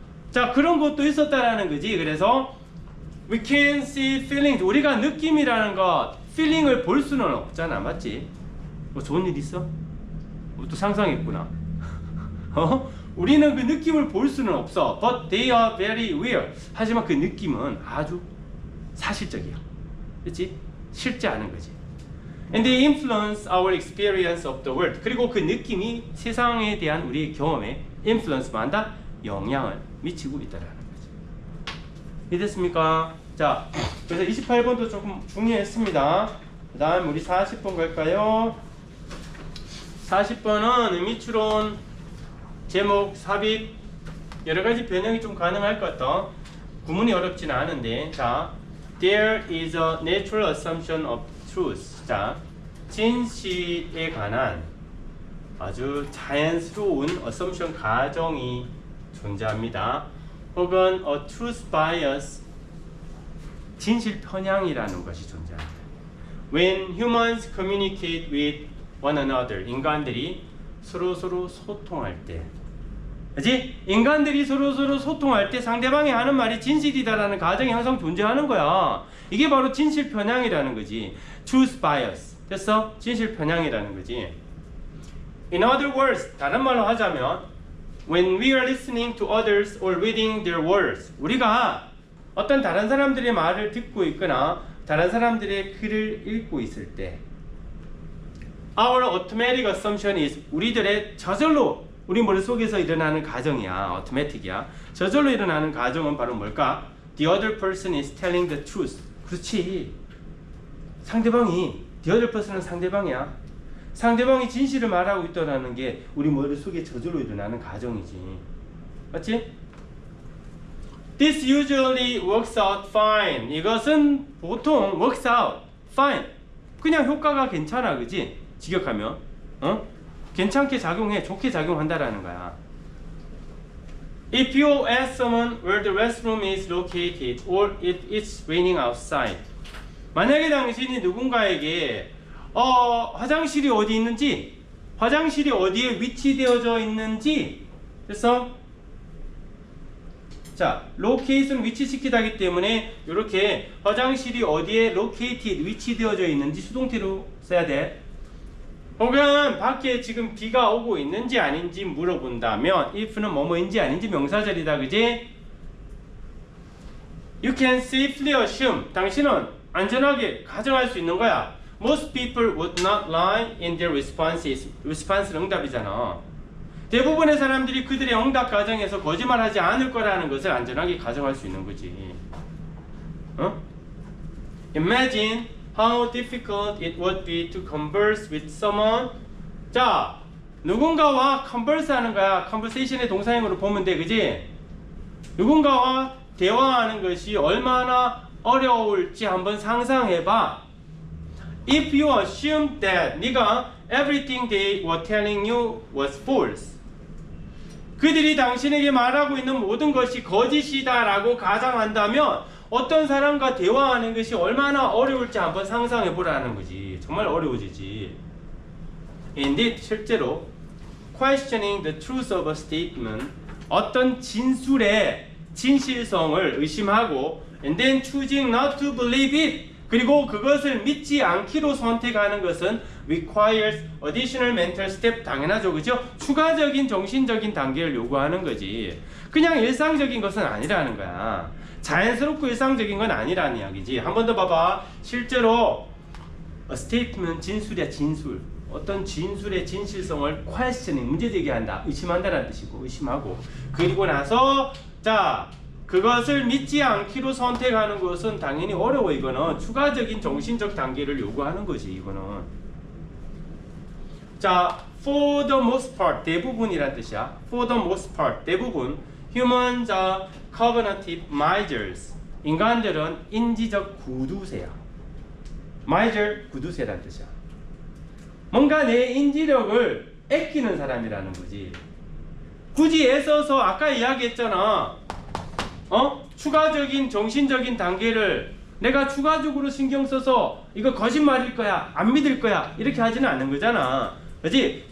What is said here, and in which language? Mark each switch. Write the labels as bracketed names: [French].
[Korean] 자, 그런 것도 있었다라는 거지. 그래서 [English] we can see feelings, [Korean] 우리가 느낌이라는 것, feeling을 볼 수는 없잖아. 맞지? 뭐 좋은 일 있어? 또 상상했구나. 우리는 그 느낌을 볼 수는 없어. [English] But they are very real. [Korean] 하지만 그 느낌은 아주 사실적이야. 그렇지? 실제 않은 거지. [English] And they influence our experience of the world. [Korean] 그리고 그 느낌이 세상에 대한 우리의 경험에 influence만 한다? 영향을 미치고 있다라는 거지. 이해됐습니까? 자, 그래서 28번도 조금 중요했습니다. 그 다음 우리 40번 갈까요? 40번은 의미추론, 제목, 삽입 여러가지 변형이 좀 가능할 것 같다. 구문이 어렵지는 않은데, 자, [English] there is a natural assumption of truth. [Korean] 자, 진실에 관한 아주 자연스러운 assumption 가정이 존재합니다. 혹은 [English] a truth bias, [Korean] 진실 편향이라는 것이 존재합니다. [English] When humans communicate with one another, [Korean] 인간들이 서로 소통할 때, 그렇지? 인간들이 서로 소통할 때 상대방이 하는 말이 진실이다라는 가정이 항상 존재하는 거야. 이게 바로 진실 편향이라는 거지. [English] Truth bias. [Korean] 됐어? 진실 편향이라는 거지. [English] In other words, [Korean] 다른 말로 하자면, [English] when we are listening to others or reading their words, [Korean] 우리가 어떤 다른 사람들의 말을 듣고 있거나 다른 사람들의 글을 읽고 있을 때, [English] our automatic assumption is, [Korean] 우리들의 저절로 우리 머릿속에서 일어나는 가정이야. automatic이야. 저절로 일어나는 가정은 바로 뭘까? [English] The other person is telling the truth. [Korean] 그렇지. 상대방이, [English] the other person [Korean] 은 상대방이야. 상대방이 진실을 말하고 있다는 게 우리 머릿속에 저절로 일어나는 가정이지. 맞지? [English] This usually works out fine. [Korean] 이것은 보통 [English] works out fine. [Korean] 그냥 효과가 괜찮아. 그지? 직역하면. 괜찮게 작용해. 좋게 작용한다라는 거야. [English] If you ask someone where the restroom is located or if it's raining outside. [Korean] 만약에 당신이 누군가에게 화장실이 어디 있는지, 화장실이 어디에 위치되어져 있는지, 그래서 자, location 위치시키다기 때문에 이렇게 화장실이 어디에 located 위치되어져 있는지 수동태로 써야 돼. 혹은 밖에 지금 비가 오고 있는지 아닌지 물어본다면 if는 뭐뭐인지 아닌지 명사절이다. 그지? [English] You can safely assume, [Korean] 당신은 안전하게 가정할 수 있는 거야. [English] Most people would not lie in their responses. [Korean] response는 응답이잖아. 대부분의 사람들이 그들의 응답 과정에서 거짓말하지 않을 거라는 것을 안전하게 가정할 수 있는 거지. [English] Imagine how difficult it would be to converse with someone. [Korean] 자, 누군가와 converse 하는 거야. conversation의 동사형으로 보면 돼. 그지? 누군가와 대화하는 것이 얼마나 어려울지 한번 상상해봐. [English] If you assume that [Korean] 네가 [English] everything they were telling you was false. [Korean] 그들이 당신에게 말하고 있는 모든 것이 거짓이다라고 가정한다면 어떤 사람과 대화하는 것이 얼마나 어려울지 한번 상상해 보라는 거지. 정말 어려워지지. [English] Indeed, [Korean] 실제로 [English] questioning the truth of a statement, [Korean] 어떤 진술의 진실성을 의심하고 [English] and then choosing not to believe it, [Korean] 그리고 그것을 믿지 않기로 선택하는 것은 [English] requires additional mental step. [Korean] 당연하죠, 그죠? 추가적인 정신적인 단계를 요구하는 거지. 그냥 일상적인 것은 아니라는 거야. 자연스럽고 일상적인 건 아니라는 이야기지. 한 번 더 봐봐. 실제로 [English] a statement [Korean] 진술이야, 진술. 어떤 진술의 진실성을 questioning, 문제제기한다, 의심한다는 뜻이고, 의심하고. 그리고 나서 자, 그것을 믿지 않기로 선택하는 것은 당연히 어려워. 이거는 추가적인 정신적 단계를 요구하는 거지. 이거는. [English] 자, for the most part, [Korean] 대부분이란 뜻이야. [English] for the most part, [Korean] 대부분 [English] humans are cognitive misers. [Korean] 인간들은 인지적 구두쇠야. miser, 구두쇠란 뜻이야. 뭔가 내 인지력을 아끼는 사람이라는 거지. 굳이 애써서 아까 이야기했잖아. 추가적인 정신적인 단계를 내가 추가적으로 신경 써서 이거 거짓말일 거야, 안 믿을 거야, 이렇게 하지는 않는 거잖아. 그렇지?